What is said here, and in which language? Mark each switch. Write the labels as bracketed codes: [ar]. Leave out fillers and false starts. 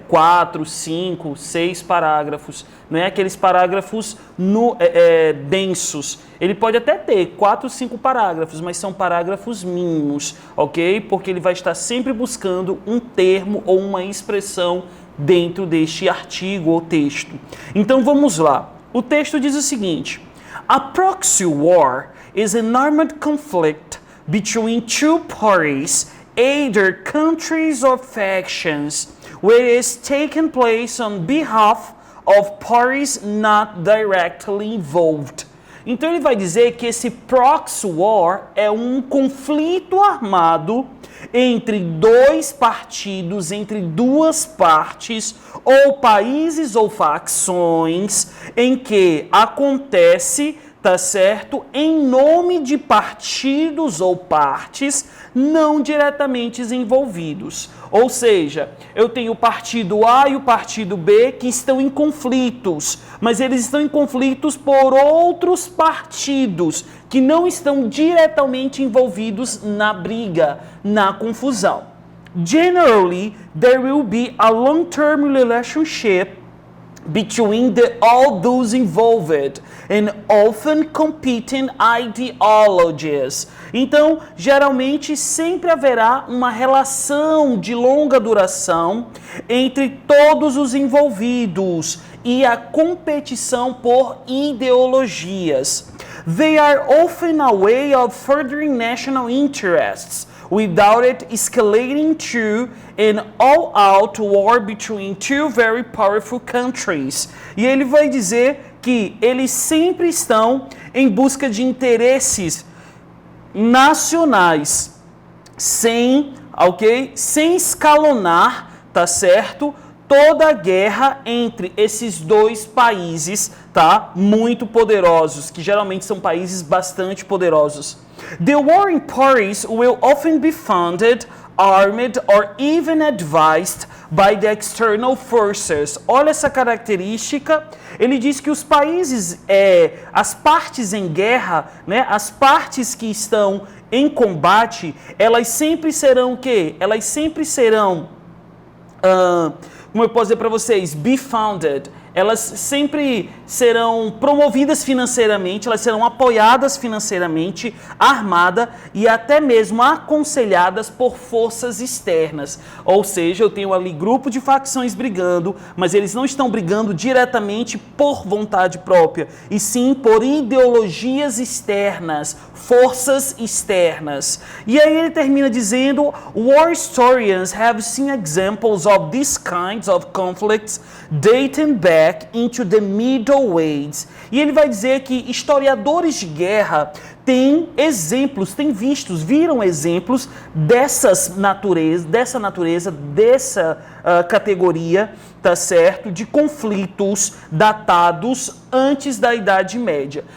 [pt] 4, 5, 6 parágrafos. Não é aqueles parágrafos densos. Ele pode até ter 4, 5 parágrafos, mas são parágrafos mínimos, ok? Porque ele vai estar sempre buscando um termo ou uma expressão dentro deste artigo ou texto. Então vamos lá. O texto diz o seguinte: [en] A proxy war is an armed conflict between two parties, either countries or factions, where it is taking place on behalf of parties not directly involved. [pt] Então ele vai dizer que esse proxy war é um conflito armado entre dois partidos, entre duas partes, ou países ou facções, em que acontece, tá certo, em nome de partidos ou partes não diretamente envolvidos. Ou seja, eu tenho o partido A e o partido B que estão em conflitos, mas eles estão em conflitos por outros partidos que não estão diretamente envolvidos na briga, na confusão. [en] Generally, there will be a long-term relationship between all those involved and often competing ideologies. [pt] Então, geralmente sempre haverá uma relação de longa duração entre todos os envolvidos e a competição por ideologias. [en] They are often a way of furthering national interests without it escalating to an all-out war between two very powerful countries. [pt] E ele vai dizer que eles sempre estão em busca de interesses nacionais, sem escalonar, tá certo? Toda a guerra entre esses dois países, tá? Muito poderosos, que geralmente são países bastante poderosos. [en] The warring parties will often be funded, armed or even advised by the external forces. [pt] Olha essa característica. Ele diz que os países, as partes em guerra, né, as partes que estão em combate, elas sempre serão o quê? Elas sempre serão, como eu posso dizer para vocês, [en] be funded. [pt] Elas sempre serão promovidas financeiramente, elas serão apoiadas financeiramente, armadas e até mesmo aconselhadas por forças externas. Ou seja, eu tenho ali grupo de facções brigando, mas eles não estão brigando diretamente por vontade própria, e sim por ideologias externas, forças externas. E aí ele termina dizendo: [en] War historians have seen examples of these kinds of conflicts dating back into the Middle Ages. [pt] E ele vai dizer que historiadores de guerra têm exemplos, viram exemplos dessa categoria, tá certo? De conflitos datados antes da Idade Média.